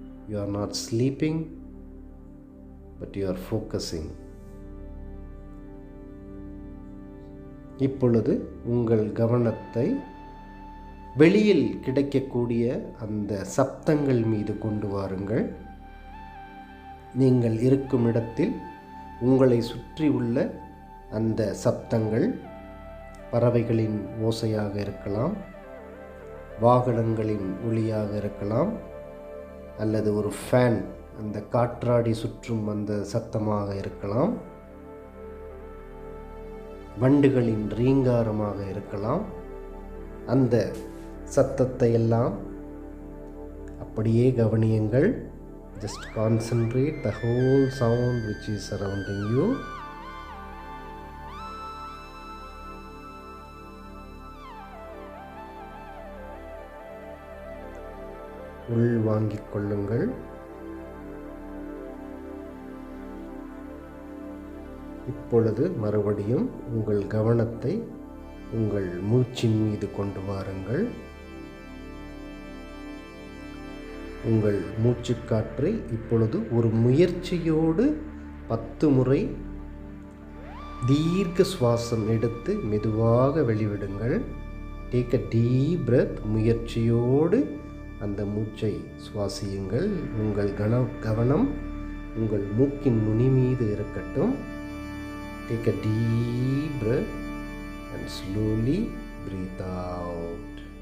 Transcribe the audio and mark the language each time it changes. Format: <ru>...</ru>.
<en>You are not sleeping, but you are focusing.</en> <ta>இப்பொழுது உங்கள் கவனத்தை வெளியில் கிடைக்கக்கூடிய அந்த சப்தங்கள் மீது கொண்டு வாருங்கள். நீங்கள் இருக்கும் இடத்தில் உங்களை சுற்றி உள்ள அந்த சப்தங்கள் பறவைகளின் ஓசையாக இருக்கலாம், வாகனங்களின் ஒலியாக இருக்கலாம், அல்லது ஒரு ஃபேன் அந்த காற்றாடி சுற்றும் அந்த சத்தமாக இருக்கலாம், வண்டுகளின் ரீங்காரமாக இருக்கலாம். அந்த சத்தத்தை எல்லாம் அப்படியே கவனியுங்கள்.</ta> <en>Just concentrate the whole sound which is surrounding you.</en> <ta>உள் வாங்கிக் கொள்ளுங்கள். இப்பொழுது மறுபடியும் உங்கள் கவனத்தை உங்கள் மூச்சின் மீது கொண்டு வாருங்கள். உங்கள் மூச்சுக்காற்றை இப்பொழுது ஒரு முயற்சியோடு 10 முறை தீர்க்க சுவாசம் எடுத்து மெதுவாக வெளிவிடுங்கள்.</ta> <en>Take a deep breath.</en> <ta>முயற்சியோடு அந்த மூச்சை சுவாசியுங்கள். உங்கள் கவனம் உங்கள் மூக்கின் நுனி மீது இருக்கட்டும்.</ta> <en>Take a deep breath and slowly breathe out.</en>